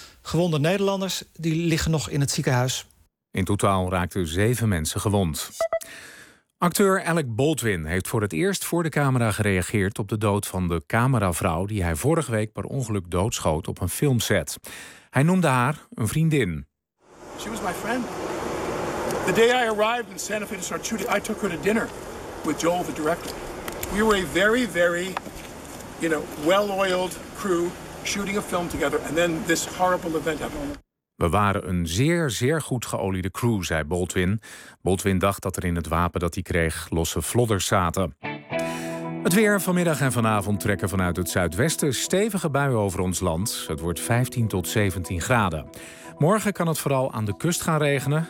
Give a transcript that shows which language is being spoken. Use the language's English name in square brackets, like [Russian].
[Dutch] Gewonde Nederlanders die liggen nog in het ziekenhuis. In totaal raakten 7 mensen gewond. Acteur Alec Baldwin heeft voor het eerst voor de camera gereageerd op de dood van de cameravrouw die hij vorige week per ongeluk doodschoot op een filmset. Hij noemde haar een vriendin. [English] She was my friend. The day I arrived in Santa Fe to start shooting, I took her to dinner with Joel, the director. We were a very, very, you know, well-oiled crew shooting a film together, and then this horrible event happened. [Dutch] We waren een zeer, zeer goed geoliede crew, zei Baldwin. Baldwin dacht dat er in het wapen dat hij kreeg losse vlodders zaten. Het weer vanmiddag en vanavond trekken vanuit het zuidwesten stevige buien over ons land. Het wordt 15 tot 17 graden. Morgen kan het vooral aan de kust gaan regenen.